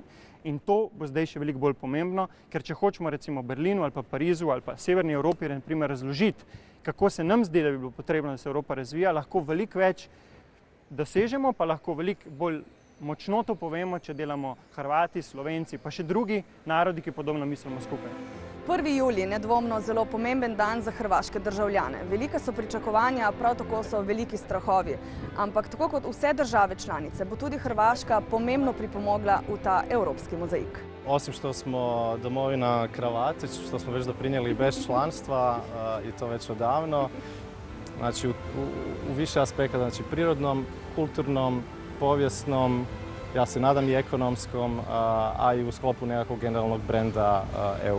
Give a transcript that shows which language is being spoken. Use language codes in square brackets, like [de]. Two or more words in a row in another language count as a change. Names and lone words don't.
[sl] In to bo zdaj še veliko bolj pomembno, ker če hočemo recimo Berlinu ali pa Parizu ali pa Severni Evropi na primer razložiti, kako se nam zdi, da bi bilo potrebno, da se Evropa razvija, lahko veliko več dosežemo, pa lahko veliko bolj močno to povemo, če delamo Hrvati, Slovenci, pa še drugi narodi, ki podobno mislimo skupaj. 1. julij, nedvomno zelo pomemben dan za hrvaške državljane. Velika so pričakovanja, prav tako so veliki strahovi. Ampak tako kot vse države članice, bo tudi Hrvaška pomembno pripomogla v ta evropski mozaik. [hr] Osim što smo domovina kravate, što smo već doprinijeli bez članstva i to već odavno, znači u više aspekta, znači prirodnom, kulturnom, povijesnom, ja se nadam i ekonomskom, a i u sklopu nekakvog generalnog brenda EU.